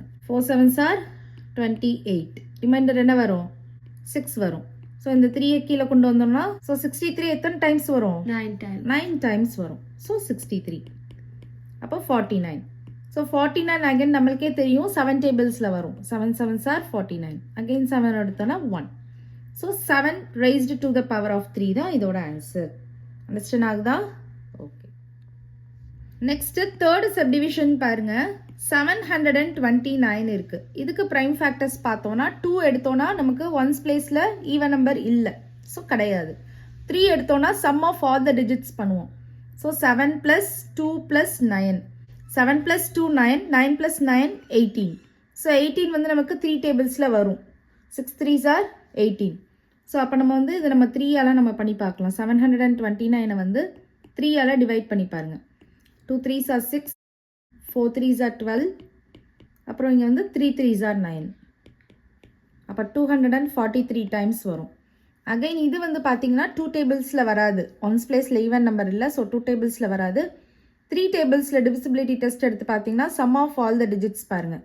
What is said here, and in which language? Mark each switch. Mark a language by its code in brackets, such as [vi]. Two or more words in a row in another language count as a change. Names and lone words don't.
[en] 4 7s are 28. [ta] ரிமைண்டர் என்ன வரும், 6 வரும். ஸோ இந்த 3 கீழே கொண்டு வந்தோம்னா ஸோ 63 எத்தனை டைம்ஸ் வரும், 9 டைம்ஸ் வரும். ஸோ 63, அப்போ 49. ஸோ 49 அகைன் நம்மளுக்கே தெரியும் 7 டேபிள்ஸில் வரும். [en] 7 7s are 49. [ta] அகைன் 7 எடுத்தோன்னா 1. ஸோ 7 [en] raised to the power of 3 [ta] தான் இதோட ஆன்சர். அண்டர்ஸ்டாண்ட் ஆகுதா? ஓகே. நெக்ஸ்ட்டு [en] third subdivision [ta] பாருங்கள், 729 இருக்குது. இதுக்கு [en] prime factors [ta] பார்த்தோன்னா 2 எடுத்தோன்னா நமக்கு [en] ones placeில் even number [ta] இல்லை, ஸோ கிடையாது. 3 எடுத்தோன்னா [en] sum of all the digits [ta] பண்ணுவோம். ஸோ 7 + 2 + 9, 7 + 2 9, 9 + 9 18. ஸோ 18 வந்து நமக்கு 3 டேபிள்ஸில் வரும். [en] 6 3s are 18. [ta] ஸோ அப்போ நம்ம வந்து இதை நம்ம 3ஆல் நம்ம பண்ணி பார்க்கலாம். 729 வந்து 3ஆல் டிவைட் பண்ணி பாருங்கள். [en] 2 3s are 6, 4 3s are 12, [ta] அப்புறம் இங்கே வந்து [en] 3 3s are 9. [ta] அப்போ 243 டைம்ஸ் வரும். அகைன் இது வந்து பார்த்தீங்கன்னா 2 டேபிள்ஸில் வராது. [en] ones placeில் even number [ta] இல்லை, ஸோ 2 டேபிள்ஸில் வராது. 3 டேபிள்ஸில் [en] divisibility test [ta] எடுத்து பார்த்தீங்கன்னா [en] sum of all the digits [ta] பாருங்கள்.